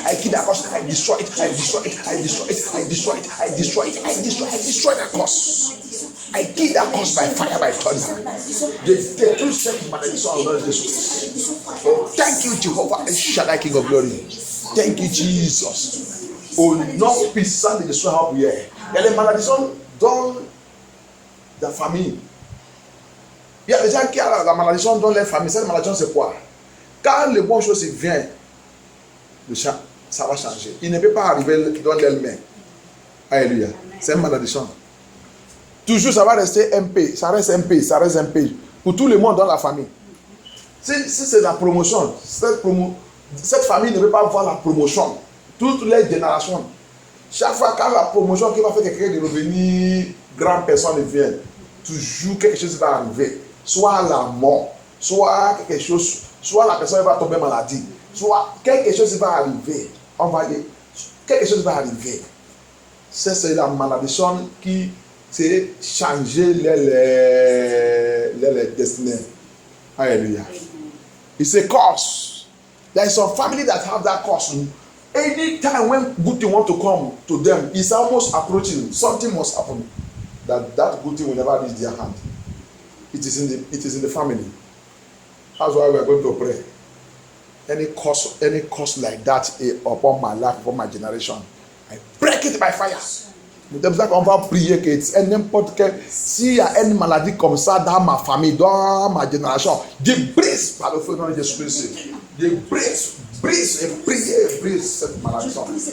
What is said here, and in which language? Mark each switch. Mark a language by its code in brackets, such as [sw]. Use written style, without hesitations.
[en] I kill that cause. I destroy it. I destroy it. I destroy it. I destroy it. I destroy it. I destroy that cause. I kill that cause by fire, by thunder. The true set malediction of Lord Jesus. Oh, thank you, Jehovah Shaddai, King of Glory. Thank you, Jesus. [fr] Au nom puissant de Jésus, our prière. Il y a les malédictions dans la famille. Il y a des gens qui ont la malédiction dans leur famille. Cette malédiction, c'est quoi? Quand les bonnes choses viennent, ça va changer. Il ne peut pas arriver dans leurs mains. Alléluia. C'est une malédiction. Toujours, ça va rester MP. Ça reste MP. Ça reste MP. Pour tout le monde dans la famille. Si c'est la promotion, cette famille ne peut pas avoir la promotion. Toutes les générations. Chaque fois quand la promotion qui va faire quelqu'un de revenir, grande personne vient, toujours quelque chose va arriver. Soit la mort, soit quelque chose, soit la personne va tomber maladie, soit quelque chose va arriver. On va dire, quelque chose va arriver. C'est la malédiction qui c'est changer les destinées. [en] Alléluia. It's a curse. There is some family that have that curse. Anytime when good thing want to come to them, it's almost approaching. Something must happen. That good thing will never reach their hand. It is in the family. That's why we are going to pray. Any curse like that upon my life, upon my generation, I break it by fire. [fr] C'est pour ça qu'on va prier que n'importe quel, s'il y a une maladie comme ça dans ma famille, dans ma génération, je brise par le feu de Jésus-Christ. Je brise et brise cette malédiction.